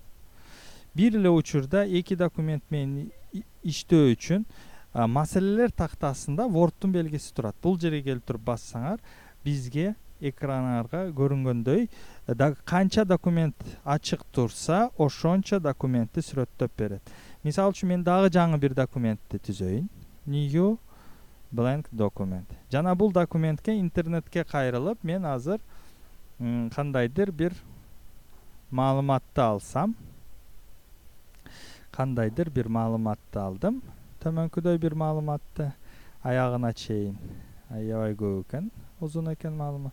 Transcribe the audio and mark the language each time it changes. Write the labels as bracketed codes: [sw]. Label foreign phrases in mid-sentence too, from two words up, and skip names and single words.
[ky] Бир эле учурда эки документ менен иштөө үчүн маселелер тактасында Word'дун белгиси турат. Бул жерге келип туруп бассаңар, бизге экраныңарга көрүнгөндөй канча документ ачык турса, ошончо документти сүрөттөп берет. Мисалы үчүн мен дагы жаңы бир документти түзөйүн. [en] New blank document. [ky] Жана бул документке интернетке кайрылып, мен азыр кандайдыр бир маалыматты алсам, кандайдыр бир маалыматты алдым. Төмөнкүдөй бир маалыматты аягына чейин. Аябай көп экен, узун экен маалымат.